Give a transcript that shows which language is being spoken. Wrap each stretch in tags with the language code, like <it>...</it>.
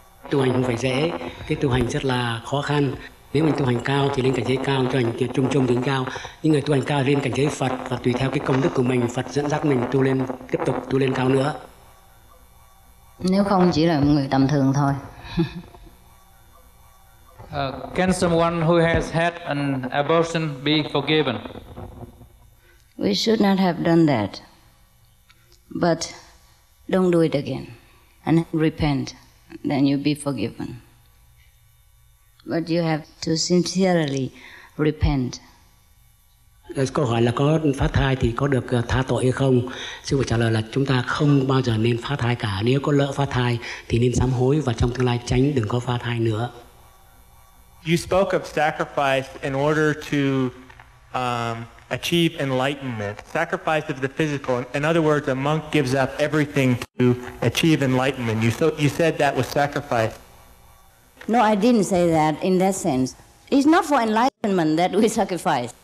<vi>Tu hành không phải dễ, cái tu hành rất là khó khăn. Nếu mình tu hành cao thì lên cảnh giới cao, tu hành trung trung đến cao. Những người tu hành cao lên cảnh giới Phật, và tùy theo cái công đức của mình, Phật dẫn dắt mình tu lên, tiếp tục tu lên cao nữa. Nếu không chỉ là một người tầm thường thôi.</vi> <en>Can someone who has had an abortion be forgiven? We should not have done that. But don't do it again. And repent. Then you'll be forgiven. But you have to sincerely repent.</en> <vi>Câu hỏi là có phá thai thì có được tha tội hay không? Sư phụ trả lời là chúng ta không bao giờ nên phá thai cả. Nếu có lỡ phá thai thì nên sám hối và trong tương lai tránh đừng có phá thai nữa.</vi> <en>You spoke of sacrifice in order to achieve enlightenment. Sacrifice of the physical. In other words, a monk gives up everything to achieve enlightenment. You said that was sacrifice. No, I didn't say that in that sense. It's not for enlightenment that we sacrifice.</en>